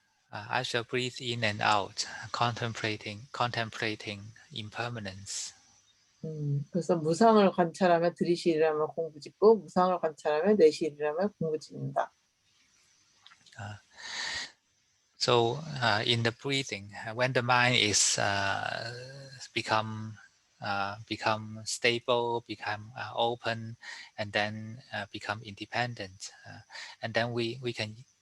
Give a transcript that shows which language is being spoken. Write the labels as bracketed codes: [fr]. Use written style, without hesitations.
[en] I shall breathe in and out, contemplating impermanence. [ko] 그래서 무상을 관찰하며 들이쉬리라며 공부짓고 무상을 관찰하며 내쉬리라며 공부짓는다. [en] So in the breathing, when the mind is become stable, become open, and then become independent, and then we can.